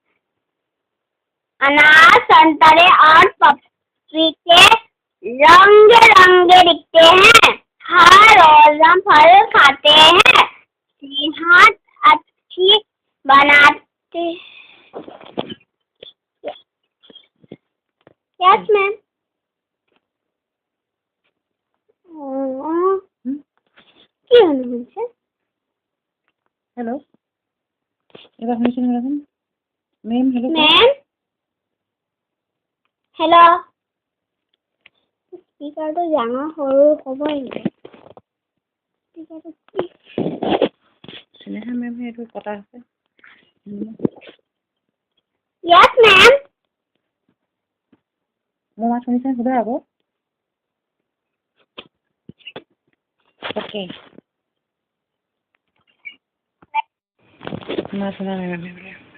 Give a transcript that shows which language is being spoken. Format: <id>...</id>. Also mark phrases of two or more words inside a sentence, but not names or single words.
<hi>अनार, संतरे और पपीते रंग दिखते हैं। हर रोज हम फल खाते हैं, सेहत अच्छी बनाते।</hi> <en>yes ma'am.</en> <bn>हेलो, এবার শুনছেন এখন ম্যাম? হেলো</bn> <en>ma'am, hello.</en> <as>স্পিকাৰটো ডাঙৰ সৰু হ'বই স্পিকাৰটো কি স্নেহা মেম এইটো কথা আছে।</as> <en>yes ma'am.</en> <as>মোৰ মাত শুনিছেনে সুধা আকৌ? ओके मात শুনা নাই মেম বোলে।</as>